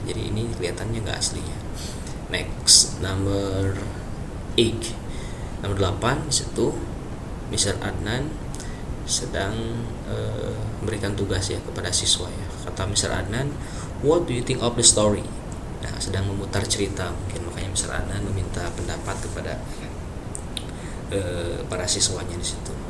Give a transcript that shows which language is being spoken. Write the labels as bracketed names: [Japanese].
[Indonesian] Jadi ini kelihatannya nggak asli ya. [English] Next, number 8. [Indonesian] Nomor 8 di situ Mr. Adnan sedang memberikan tugas ya kepada siswa ya. Kata Mr. [English] Adnan, what do you think of the story? [Indonesian] Nah, sedang memutar cerita mungkin, makanya Mr. Adnan meminta pendapat kepada para siswanya di situ.